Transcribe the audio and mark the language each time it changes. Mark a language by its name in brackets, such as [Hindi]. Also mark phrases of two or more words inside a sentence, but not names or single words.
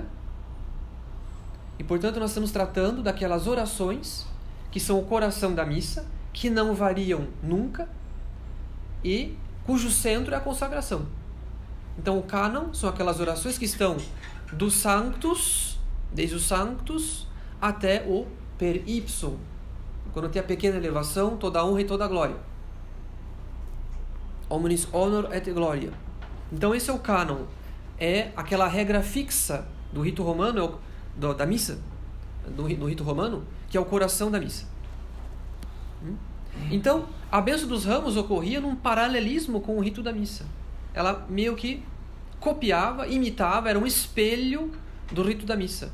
[Portuguese] E, portanto, nós estamos tratando daquelas orações que são o coração da missa, que não variam nunca e cujo centro é a consagração. Então, o cânon são aquelas orações que estão do sanctus, desde o sanctus, até o [Latin] per ipsum, [Portuguese] quando tem a pequena elevação, toda a honra e toda a glória. [Latin] Omnis honor et gloria. [Portuguese] Então esse é o cânon, é aquela regra fixa do rito romano, da missa, do rito romano, que é o coração da missa. Então, a bênção dos ramos ocorria num paralelismo com o rito da missa. Ela meio que copiava, imitava, era um espelho do rito da missa.